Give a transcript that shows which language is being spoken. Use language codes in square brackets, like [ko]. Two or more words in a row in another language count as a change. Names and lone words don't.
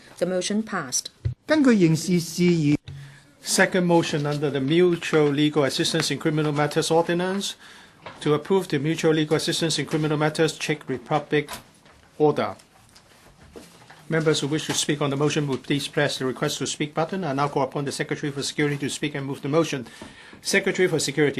[en] The motion passed. [yue] 根據刑事事宜 [en] Second motion under the Mutual Legal Assistance in Criminal Matters Ordinance to approve the Mutual Legal Assistance in Criminal Matters Czech Republic order. Members who wish to speak on the motion would please press the request to speak button. I now call upon the Secretary for Security to speak and move the motion. Secretary for Security.